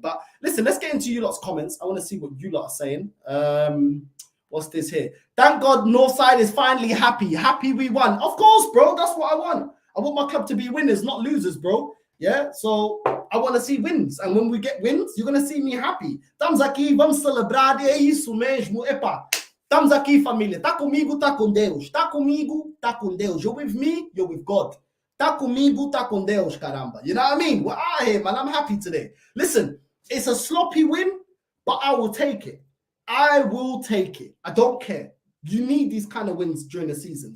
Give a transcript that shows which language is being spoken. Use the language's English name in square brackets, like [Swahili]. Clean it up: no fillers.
[English] But listen, let's get into you lot's comments. I want to see what you lot are saying. What's this here? Thank God Northside is finally happy. Happy we won. Of course, bro. That's what I want. I want my club to be winners, not losers, bro. Yeah, so I want to see wins. And when we get wins, you're going to see me happy. [Portuguese] Estamos aqui, vamos celebrar. É isso mesmo. Epa, estamos aqui, família. Tá comigo, tá com Deus. Tá comigo, tá com Deus. [English] You're with me, you're with God. [Portuguese] Tá comigo, tá com Deus, caramba. [English] You know what I mean? We're out here, man. I'm happy today. Listen, it's a sloppy win, but I will take it. I will take it. I don't care. You need these kind of wins during the season.